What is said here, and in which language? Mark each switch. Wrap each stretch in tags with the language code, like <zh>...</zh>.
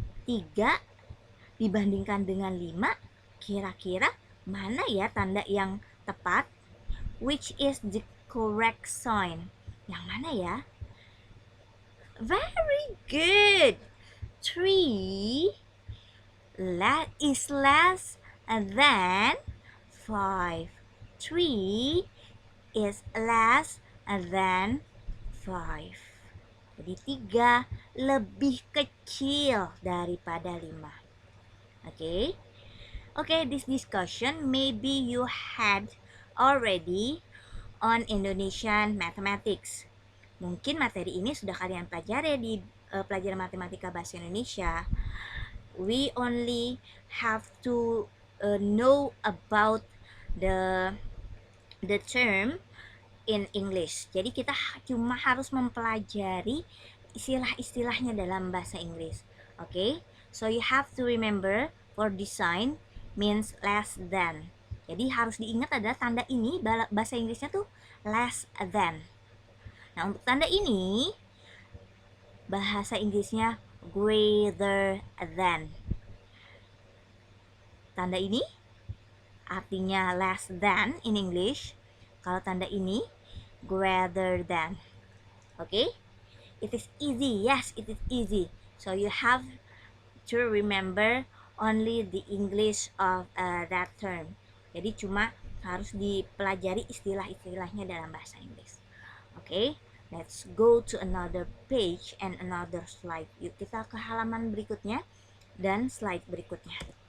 <id>3 dibandingkan dengan 5, kira-kira mana ya tanda yang tepat?</id> <en>Which is the correct sign?</en> <id>Yang mana ya?</id> <en>Very good. 3 is less than 5. 3 is less than 5.</en> <id>Jadi 3 lebih kecil daripada 5.</id> <en>Okay, this discussion maybe you had already on Indonesian mathematics.</en> <id>Mungkin materi ini sudah kalian pelajari di pelajaran matematika bahasa Indonesia.</id> <en>We only have to know about the term in English.</en> <id>Jadi kita cuma harus mempelajari istilah-istilahnya dalam bahasa Inggris.</id> <en>Okay? So you have to remember for design means less than.</en> <id>Jadi harus diingat adalah tanda ini bahasa Inggrisnya tuh less than. Nah, untuk tanda ini bahasa Inggrisnya greater than. Tanda ini artinya less than in English. Kalau tanda ini</id> <en>greater than. Okay? It is easy. Yes, it is easy. So you have to remember only the English of that term.</en> <id>Jadi cuma harus dipelajari istilah-istilahnya dalam bahasa Inggris.</id> <en>Okay, let's go to another page and another slide.</en> <id>Yuk kita ke halaman berikutnya dan slide berikutnya.</id>